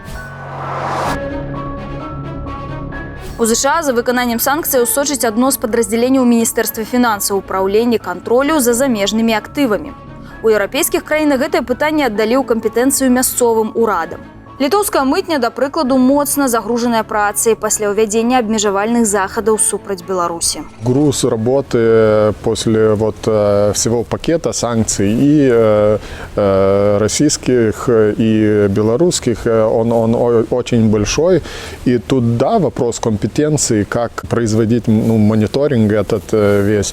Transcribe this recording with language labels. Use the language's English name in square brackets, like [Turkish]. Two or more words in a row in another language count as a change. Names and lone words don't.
[Belarusian] У США за выкананнем санкцыяў сочыць адно з падраздзяленняў Міністэрства фінансаў упраўлення кантролю за замежнымі актывамі. У еўрапейскіх краінах гэтае пытанне аддалі ў кампетэнцыю мясцовым урадам. Літоўская мытня, да прыкладу, моцна загружаная працай пасля ўвядзення абмежавальных захадаў супраць Беларусі. [Russian] Груз работы после всего пакета санкций и российских, и белорусских, он очень большой. И тут, да, вопрос компетенции, как производить мониторинг этот весь.